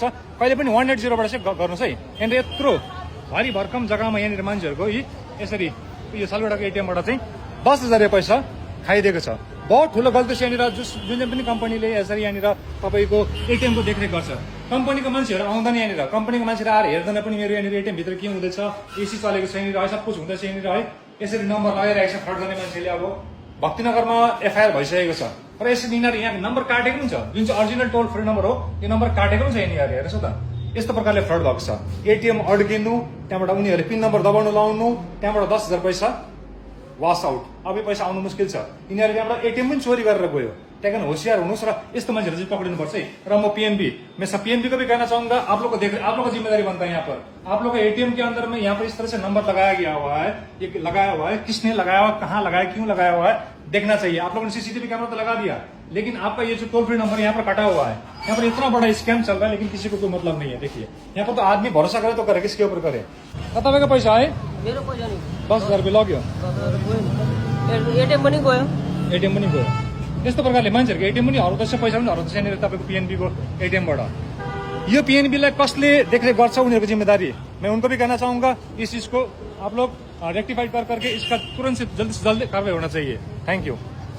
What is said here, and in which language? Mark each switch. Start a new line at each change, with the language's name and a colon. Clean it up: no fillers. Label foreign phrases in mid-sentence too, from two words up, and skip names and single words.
Nepali: कहिले पनि 180बाट चाहिँ गर्नुहोस् है। यहाँनिर यत्रो भारी भरकम जग्गामा यहाँनिर मान्छेहरूको यसरी यो सालुगडाको एटिएमबाट चाहिँ 10,000 पैसा खाइदिएको छ। बहुत ठुलो गल्ती छ यहाँनिर। जुन पनि कम्पनीले यसरी यहाँनिर तपाईँको एटिएमको देखरेख गर्छ, कम्पनीको मान्छेहरू आउँदैन यहाँनिर, कम्पनीको मान्छेहरू आएर हेर्दैन पनि मेरो यहाँनिर एटिएम भित्र के हुँदैछ, एसी चलेको छ यहाँनिर है,
Hindi: सब कुछ
Nepali: हुँदैछ यहाँनिर है। यसरी नम्बर लगाइरहेको छ फ्रड गर्ने मान्छेले। अब भक्तिनगरमा एफआइआर भइसकेको छ र यसरी यिनीहरू यहाँ नम्बर काटेको पनि छ, जुन चाहिँ अरिजिनल
English: toll free number
Nepali: हो, यो नम्बर काटेको पनि छ यहाँनिर। हेर्नुहोस् त यस्तो प्रकारले फ्रड भएको छ। एटिएम अड्किनु, त्यहाँबाट उनीहरूले पिन नम्बर दबाउनु लाउनु, त्यहाँबाट 10,000 पैसा
English: wash out.
Nepali: अब यो पैसा आउनु मुस्किल छ। यिनीहरू त्यहाँबाट एटिएम पनि चोरी गरेर गयो। त्यही कारण होशियार हुनुहोस् र यस्तो मान्छेहरू चाहिँ पक्रिनुपर्छ है।
Hindi: र म पीएनबी मैं सब पीएनबी को भी कहना चाहूंगा, आप लोग को देख, आप लोग का जिम्मेदारी बनता है यहाँ पर। आप लोग का एटीएम के अंदर में यहाँ पर इस तरह से नंबर लगाया गया हुआ है, ये लगाया हुआ है, किसने लगाया हुआ, कहाँ लगाया, क्यों लगाया हुआ है, देखना चाहिए। आप लोगों ने
English: CCTV camera
Hindi: तो लगा दिया, लेकिन आपका ये जो
English: toll free number
Hindi: यहाँ पर कटा हुआ है, यहाँ पर इतना बड़ा स्कैम चल रहा है, लेकिन किसी को कोई मतलब नहीं है। देखिए यहाँ पर तो आदमी भरोसा करे तो करे, किसके ऊपर करे।
Nepali: तपाईँको पैसा है? मेरो पैसा नि 10,000 रुपियाँ लग्यो, एटिएम पनि गयो। एटीएम पनि गयो। त्यस्तो प्रकारले मान्छेहरूको एटीएम पनि हराउँदैछ, पैसा पनि हराउँदैछ यहाँनिर तपाईँको पीएनबी को एटीएमबाट। यो पीएनबीलाई कसले देखरेख गर्छ उनीहरूको जिम्मेदारी।
Hindi: मैं उनको भी कहना चाहूंगा इस चीज को आप लोग रेक्टिफाइड कर करके इसका तुरंत से जल्दी कार्रवाई होना चाहिए।
English: Thank you.